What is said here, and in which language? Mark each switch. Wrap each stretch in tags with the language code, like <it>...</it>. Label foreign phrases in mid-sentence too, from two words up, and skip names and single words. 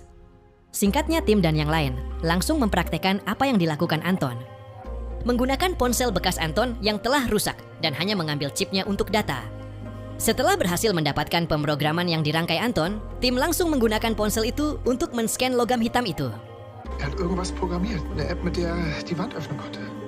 <id>Singkatnya, Tim dan yang lain langsung mempraktekkan apa yang dilakukan Anton. Menggunakan ponsel bekas Anton yang telah rusak dan hanya mengambil chipnya untuk data. Setelah berhasil mendapatkan pemrograman yang dirangkai Anton, Tim langsung menggunakan ponsel itu untuk men-scan logam hitam itu.</id> <de>Er hat irgendwas programmiert. Eine App, mit der er die Wand öffnen konnte.</de>